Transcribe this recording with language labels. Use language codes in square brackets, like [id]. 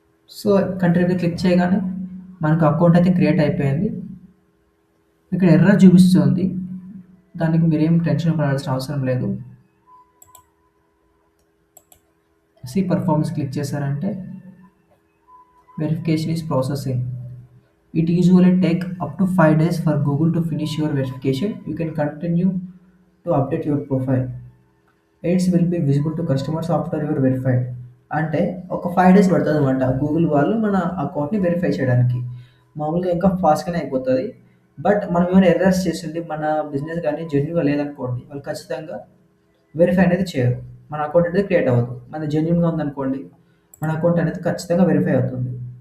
[te] So, continue మీద click చేయగానే మనకు అకౌంట్ అయితే క్రియేట్ అయిపోయింది. ఇక్కడ ఎర్రర్ చూపిస్తుంది. దానికి మీరేం టెన్షన్ పడాల్సిన అవసరం లేదు. సీ పర్ఫార్మెన్స్ క్లిక్ చేశారంటే verification is processing. [en] It usually take up to 5 days for Google to finish your verification. You can continue to update your profile. Ads will be visible to customers after you are verified. [te] అంటే ఒక 5 days పడుతుందన్నమాట Google వాళ్ళు మన అకౌంట్‌ని verify చేయడానికి. మామూలుగా ఇంకా ఫాస్ట్‌గానే అయిపోతది. But మనం ఏమైనా ఎర్రర్స్ చేసింది మన బిజినెస్ గాని జెన్యూన్‌గా లేదనుకోండి, వాళ్ళు ఖచ్చితంగా వెరిఫై అనేది చేయరు. మన అకౌంట్ అనేది క్రియేట్ అవ్వదు. మనది జెన్యూన్‌గా ఉందనుకోండి, మన అకౌంట్ అనేది ఖచ్చితంగా వెరిఫై అవుతుంది.